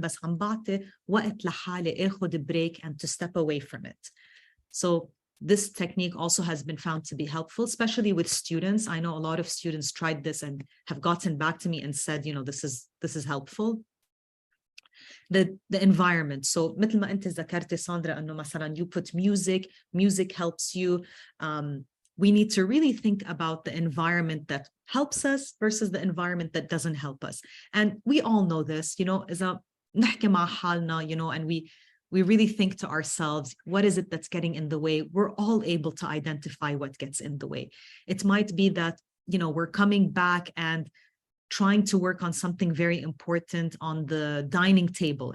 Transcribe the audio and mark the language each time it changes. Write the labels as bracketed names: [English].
[Arabic] بس عم بعطي وقت لحالي اخد [English] break and to step away from it. So this technique also has been found to be helpful, especially with students. I know a lot of students tried this and have gotten back to me and said, this is helpful. The environment. [Arabic] So مثل ما أنت ذكرتي ساندرا أنه مثلا [English] you put music helps you. We need to really think about the environment that helps us versus the environment that doesn't help us. And we all know this, [Arabic] إذا نحكي مع حالنا, [English] and we really think to ourselves, what is it that's getting in the way? We're all able to identify what gets in the way. It might be that, we're coming back and trying to work on something very important on the dining table.